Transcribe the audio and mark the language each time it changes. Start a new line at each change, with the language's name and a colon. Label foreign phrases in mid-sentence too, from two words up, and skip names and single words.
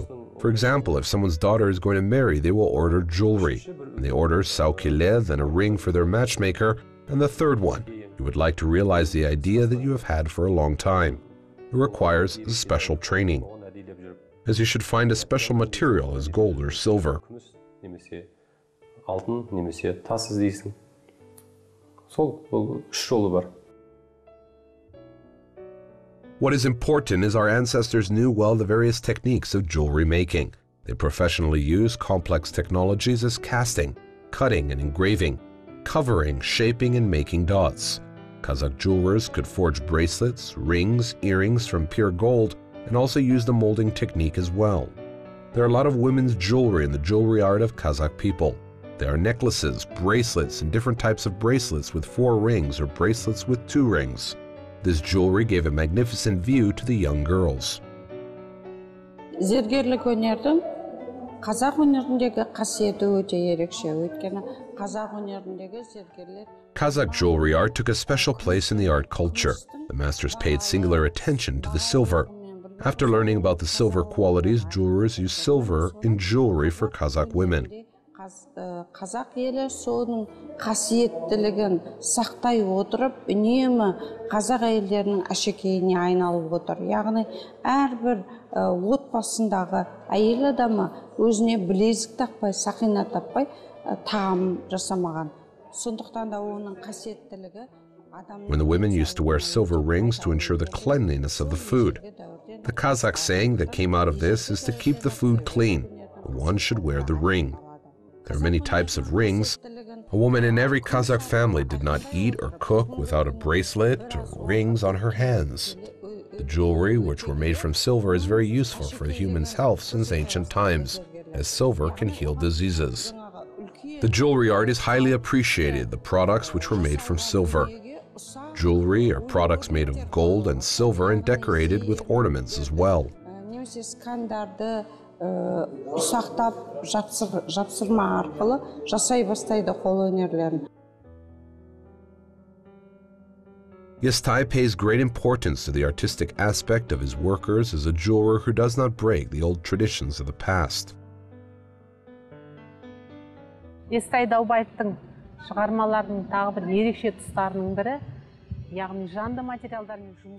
English: For example, if someone's daughter is going to marry, they will order jewelry. And they order saukile, then a ring for their matchmaker, and the third one, you would like to realize the idea that you have had for a long time. It requires a special training, as you should find a special material as gold or silver.
Kazakh: Алтын, немесе тас іздейсің. Сол, бұл үш жолы бар.
English: What is important is our ancestors knew well the various techniques of jewelry making. They professionally used complex technologies as casting, cutting and engraving, covering, shaping and making dots. Kazakh jewelers could forge bracelets, rings, earrings from pure gold and also use the molding technique as well. There are a lot of women's jewelry in the jewelry art of Kazakh people. There are necklaces, bracelets and different types of bracelets with 4 rings or bracelets with 2 rings. This jewelry gave a magnificent view to the young girls.
Kazakh: Зергерлік өнердің қазақ өнеріндегі қасиеті өте ерекше, өйткені қазақ өнеріндегі зергерлер
English: Kazakh jewelry art took a special place in the art culture. The masters paid singular attention to the silver. After learning about the silver qualities, jewelers use silver in jewelry for Kazakh women.
Kazakh: Қазақ елі соның қасиеттілігін сақтай отырып, үнемі қазақ әйелдерінің әшекейіне айналып отыр. Яғни әрбір отбасындағы әйел адамы өзіне білезік тақпай, сақина таппай, тағам жасамаған. Сондықтан да оның қасиеттілігі
English: When the women used to wear silver rings to ensure the cleanliness of the food. The Kazakh saying that came out of this is to keep the food clean. One should wear the ring. There are many types of rings. A woman in every Kazakh family did not eat or cook without a bracelet or rings on her hands. The jewelry, which were made from silver, is very useful for the human's health since ancient times, as silver can heal diseases. The jewelry art is highly appreciated, the products which were made from silver. Jewelry are products made of gold and silver and decorated with ornaments as well.
Kazakh: Ұсақтап жапсырма арқылы жасай бастайды қол өнерлерін.
English: Yestai pays great importance to the artistic aspect of his workers as a jeweler who does not break the old traditions of the past.
Kazakh: Yestai Daubayevтің шығармаларының тағы бір ерекше тұстарының бірі, яғни жанды материалдармен жұмыс.